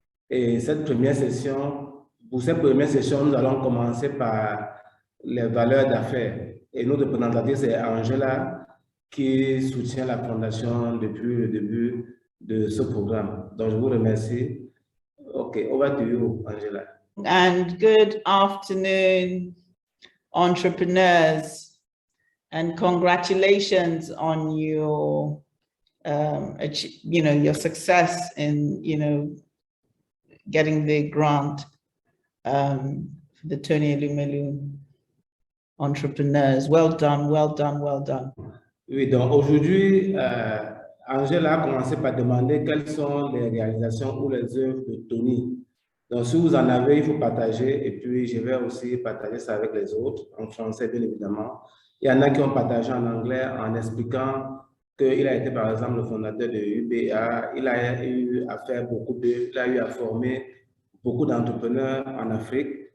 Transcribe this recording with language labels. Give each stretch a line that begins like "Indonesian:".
French: Et pour cette première session, nous allons commencer par les valeurs d'affaires. Et notre représentative, c'est Angela, qui soutient la Fondation depuis le début de ce programme. Donc, je vous remercie. OK,
English: over to you,
French: Angela.
English: And good afternoon, entrepreneurs, and congratulations on your, your success in, getting the grant for the Tony Elumelu entrepreneurs. Well done, well done, well done.
French: Oui, donc aujourd'hui, Angela a commencé par demander quelles sont les réalisations ou les œuvres de Tony. Donc, si vous en avez, il faut partager et puis je vais aussi partager ça avec les autres, en français bien évidemment. Il y en a qui ont partagé en anglais en expliquant qu'il a été par exemple le fondateur de UBA, il a eu à faire il a eu à former beaucoup d'entrepreneurs en Afrique.